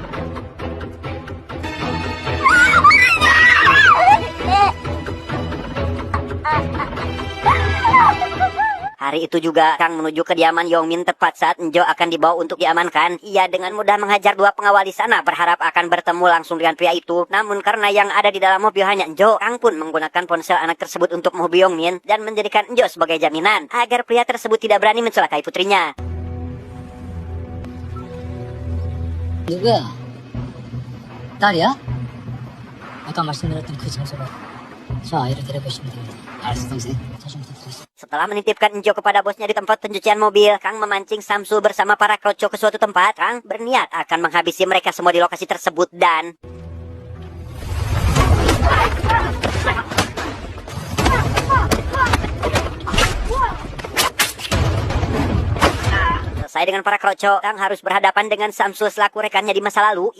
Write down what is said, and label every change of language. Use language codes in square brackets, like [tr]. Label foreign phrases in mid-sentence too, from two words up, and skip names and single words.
[id] Hari itu juga, Kang menuju kediaman Yongmin tepat saat Enjo akan dibawa untuk diamankan. Ia dengan mudah menghajar dua pengawal di sana, berharap akan bertemu langsung dengan pria itu. Namun karena yang ada di dalam mobil hanya Enjo, Kang pun menggunakan ponsel anak tersebut untuk menghubungi Yongmin dan menjadikan Enjo sebagai jaminan agar pria tersebut tidak berani mencelakai putrinya. [ko] 누구야? 딸이야? 아까 말씀드렸던 그 장소로 저 아이를 데려가시면 됩니다. 알았어, 동생. 자신 부탁드렸어. [id] Setelah menitipkan Enjo kepada bosnya di tempat pencucian mobil, Kang memancing Samsul bersama para kroco ke suatu tempat. Kang berniat akan menghabisi mereka semua di lokasi tersebut dan... Selesai dengan para kroco, Kang harus berhadapan dengan Samsul selaku rekannya di masa lalu.